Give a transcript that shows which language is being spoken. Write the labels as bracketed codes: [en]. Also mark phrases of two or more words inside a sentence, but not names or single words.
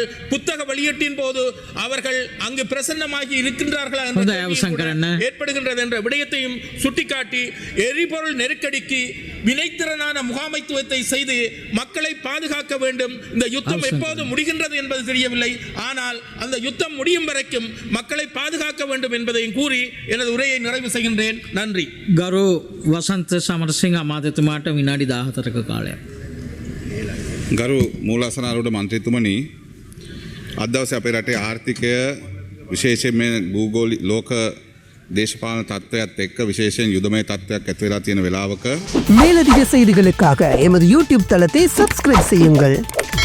[ta] புத்தக வெளியீட்டின் போது அவர்கள் அங்கு பிரசன்னமாகி இருக்கின்றார்களா ஏற்படுகின்றது என்ற விடயத்தையும் சுட்டிக்காட்டி எரிபொருள் நெருக்கடிக்கு வினைத்திறனான முகாமைத்துவத்தை செய்து மக்களை பாதுகாக்க வேண்டும். இந்த யுத்தம் எப்போது முடிகின்றது என்பது தெரியவில்லை. ஆனால் அந்த யுத்தம் முடியும் வரைக்கும் மக்களை பாதுகாக்க வேண்டும் என்பதையும் கூறி எனது உரையை நிறைவு செய்கின்றேன். நன்றி. [si] ගරු වසන්ත සමරසිංහ අමාත්‍යතුමාට විනාඩි 14ක කාලයක්. ගරු මූලාසනාරූඪ මන්ත්‍රීතුමනි, අද දවසේ අපේ රටේ ආර්ථිකය විශේෂයෙන්ම භූගෝලික ලෝක දේශපාලන තත්ත්වයක් එක්ක විශේෂයෙන් යුදමය තත්ත්වයක් ඇති වෙලා තියෙන වෙලාවක [ta] மேலதிக செய்திகளுக்காக எமது யூடியூப் தளத்தை சப்ஸ்கிரைப் செய்யுங்கள்.